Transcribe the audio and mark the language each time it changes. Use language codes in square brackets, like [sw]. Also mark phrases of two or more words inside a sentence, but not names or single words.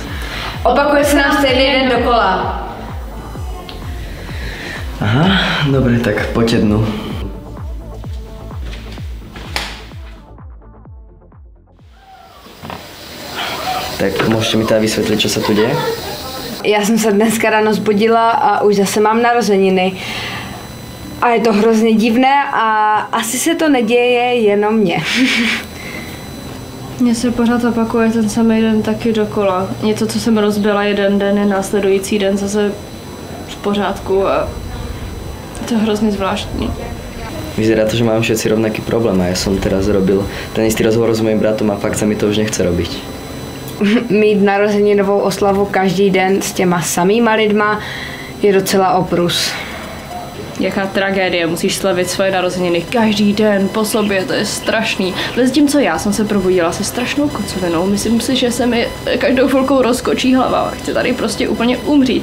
[cs] Opakuje se nám stejný den dokola. [sk] Aha, dobre, tak poďte dnu. Tak môžete mi teda vysvetliť, čo sa tu deje? [cs] Já jsem se dneska ráno zbudila a už zase mám narozeniny. A je to hrozně divné a asi se to neděje jenom mně. Mně se pořád opakuje ten samý den taky dokola. Něco, co jsem rozbila jeden den, je následující den zase v pořádku a je to hrozně zvláštní. [sk] Vyzerá to, že máme všetci rovnaký problém a ja som teraz robil ten istý rozhovor s mojím bratom a fakt sa mi to už nechce robiť. [cs] Mít narozeninovou oslavu každý den s těma samýma lidma je docela oprus. Jaká tragédie, musíš slavit svoje narozeniny každý den po sobě, to je strašný. Zatímco já jsem se probudila se strašnou kocovinou, myslím si, že se mi každou chvilkou rozkočí hlava, chci tady prostě úplně umřít.